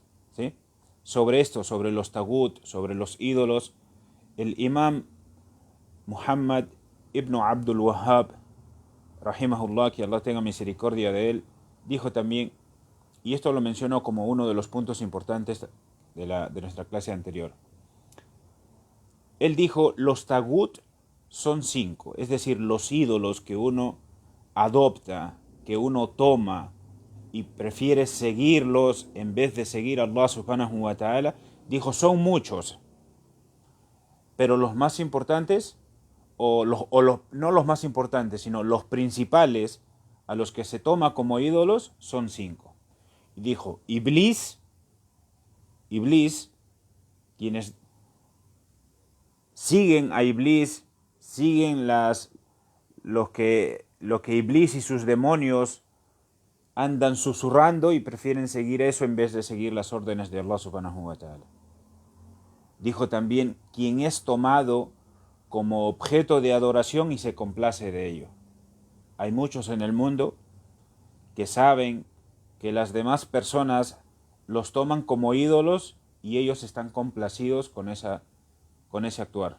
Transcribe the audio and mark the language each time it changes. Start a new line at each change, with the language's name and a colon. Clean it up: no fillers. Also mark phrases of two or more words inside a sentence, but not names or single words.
Spanish: ¿Sí? Sobre esto, sobre los tagut, sobre los ídolos, el imam Muhammad ibn Abdul Wahhab, rahimahullah, que Allah tenga misericordia de él, dijo también, y esto lo mencionó como uno de los puntos importantes de nuestra clase anterior. Él dijo: los tagut son 5, es decir, los ídolos que uno adopta, que uno toma y prefiere seguirlos en vez de seguir a Allah
Arabic: سبحانه وتعالى.
Spanish: Dijo: son muchos, pero los más importantes, no los más importantes, sino los principales a los que se toma como ídolos son 5. Y dijo: Iblis, quienes siguen a Iblis, siguen lo que Iblis y sus demonios andan susurrando y prefieren seguir eso en vez de seguir las órdenes de Allah
Arabic: سبحانه وتعالى.
Spanish: Dijo también, quien es tomado como objeto de adoración y se complace de ello. Hay muchos en el mundo que saben que las demás personas los toman como ídolos y ellos están complacidos con ese actuar.